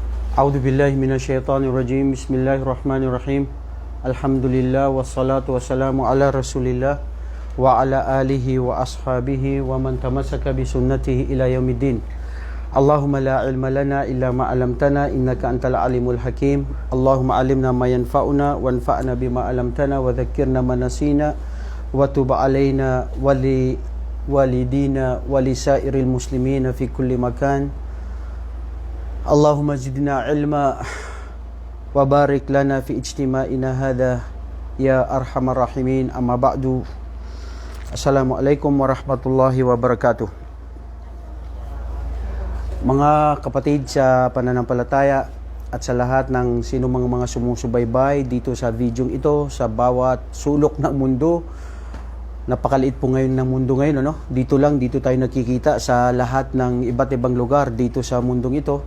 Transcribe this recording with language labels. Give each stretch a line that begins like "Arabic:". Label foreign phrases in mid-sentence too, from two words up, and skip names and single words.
Arabic: أعوذ بالله من الشيطان الرجيم. بسم الله الرحمن الرحيم. الحمد لله والصلاة والسلام على رسول الله وعلى آله وأصحابه ومن تمسك بسنته إلى يوم الدين. اللهم لا علم لنا إلا ما علمتنا إنك أنت العليم الحكيم. اللهم علمنا ما ينفعنا وانفعنا بما علمتنا وذكرنا ما نسينا وتب علينا ولوالدينا ولسائر المسلمين في كل مكان. اللهم زدنا علما وبارك لنا في اجتماعنا هذا يا أرحم الراحمين. أما بعد. السلام عليكم ورحمة الله وبركاته.
Filipino: Mga kapatid sa pananampalataya at sa lahat ng sino mga sumusubaybay dito sa videong ito, sa bawat sulok ng mundo. Napakaliit po ngayon ng mundo ngayon, ano? Dito tayo nakikita sa lahat ng iba't ibang lugar dito sa mundong ito.